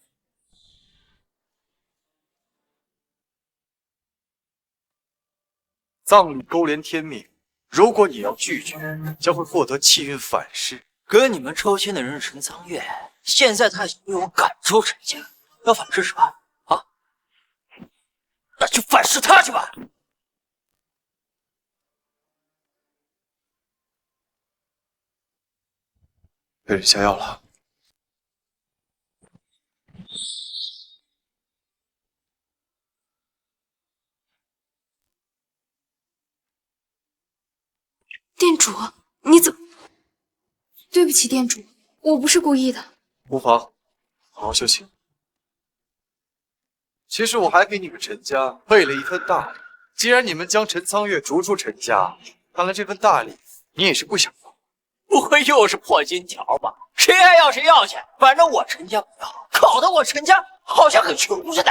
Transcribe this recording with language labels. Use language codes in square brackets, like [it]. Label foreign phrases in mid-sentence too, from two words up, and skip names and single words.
[zh] 葬禮勾連天命，如果你要拒絕，將會獲得氣運反噬。跟你們抽籤的人是陳蒼月，現在他已經被我趕出陳家，要反噬是吧？啊，那就反噬他去吧。被人下藥了。店主，你怎么？对不起，店主，我不是故意的。无妨，好好休息。其實我還給你們陳家備了一份大禮。既然你們將陳蒼月逐出陳家，看來這份大禮你也是不想要。不會又是破金條吧？誰愛要誰要去，反正我陳家不要，搞得我陳家好像很窮似的。